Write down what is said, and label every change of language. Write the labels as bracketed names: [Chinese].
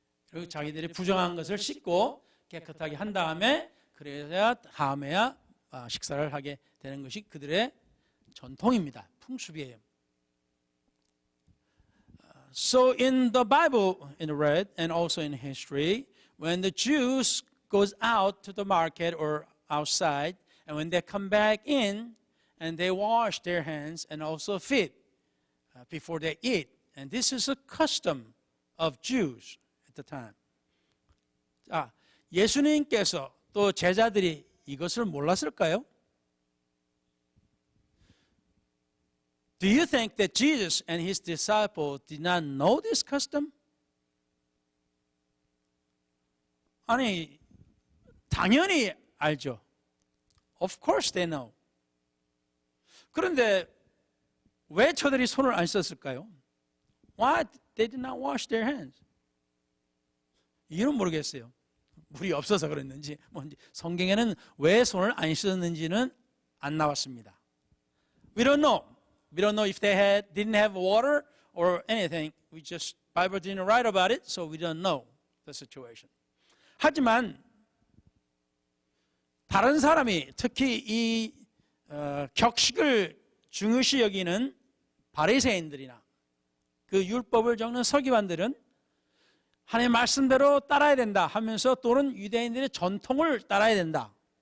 [Korean] 그리고 자기들이 부정한 것을 씻고 깨끗하게 한 다음에 그래야 다음에야 식사를 하게 되는 것이 그들의 전통입니다. 풍습이에요. [English] So in the Bible, in red, and also in history, when the Jews goes out to the market or outside, and when they come back in, and they wash their hands and also feet before they eat. And this is a custom of Jews at the time. [Korean] 자, 예수님께서 또 제자들이 이것을 몰랐을까요? [English] Do you think that Jesus and his disciples did not know this custom? [Korean] 아니, 당연히 알죠. [English] Of course they know. [Korean] 그런데 왜 저들이 손을 안 씻었을까요? [English] Why they did not wash their hands? [Korean] 이유는 모르겠어요. 물이 없어서 그랬는지 뭔지 성경에는 왜 손을 안 씻었는지는 안 나왔습니다. [English] We don't know. We don't know if they didn't have water or anything. We just Bible didn't write about it, so we don't know the situation. [Korean] 하지만 다른 사람이 특히 이 격식을 중요시 여기는 바리새인들이나 그 율법을 적는 서기관들은 하나님의 말씀대로 따라야 된다 하면서 또는 유대인들의 전통을 따라야 된다.